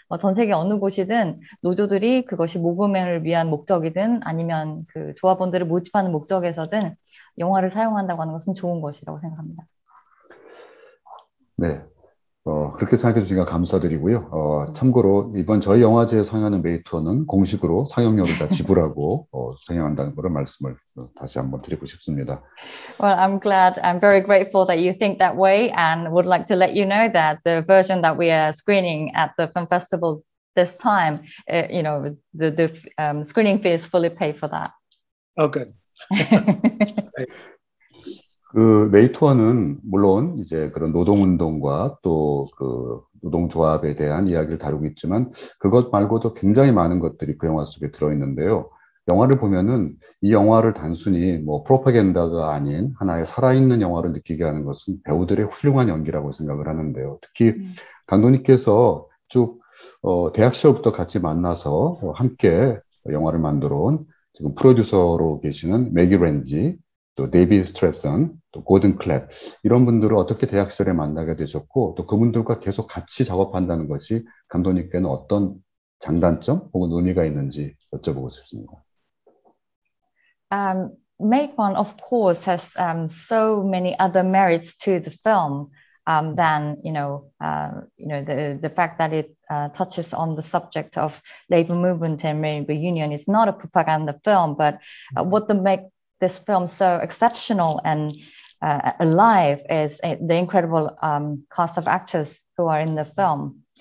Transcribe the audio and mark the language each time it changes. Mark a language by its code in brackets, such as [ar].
[ko] 전 세계 어느 곳이든 노조들이 그것이 모금을 위한 목적이든 아니면 그 조합원들을 모집하는 목적에서든 영화를 사용한다고 하는 것은 좋은 것이라고 생각합니다. 네, 그렇게 생각해 주시니까 감사드리고요. 참고로 이번 저희 영화제에 상영하는 메이터는 공식으로 상영료를 다 지불하고 상영한다는 것을 말씀을 다시 한번 드리고 싶습니다. [en] Well, I'm very grateful that you think that way, and would like to let you know that the version that we are screening at the film festival this time, the screening fee is fully paid for that. Oh, good. [ko] 그 메이투어는 물론 이제 그런 노동운동과 또 그 노동조합에 대한 이야기를 다루고 있지만 그것 말고도 굉장히 많은 것들이 그 영화 속에 들어있는데요. 영화를 보면은 이 영화를 단순히 뭐 프로파간다가 아닌 하나의 살아있는 영화를 느끼게 하는 것은 배우들의 훌륭한 연기라고 생각을 하는데요. 특히 감독님께서 쭉 대학 시절부터 같이 만나서 함께 영화를 만들어 온 지금 프로듀서로 계시는 매기 렌지, 또 데이비 스트래선, 또 고든 클랩 이런 분들을 어떻게 대학 시절에 만나게 되셨고 또 그분들과 계속 같이 작업한다는 것이 감독님께는 어떤 장단점 혹은 의미가 있는지 여쭤보고 싶습니다. [en] Make One, of course, has so many other merits to the film than the fact that it touches on the subject of labor movement and labor union. Is not a propaganda film, but what make this film so exceptional and alive is the incredible cast of actors who are in the film.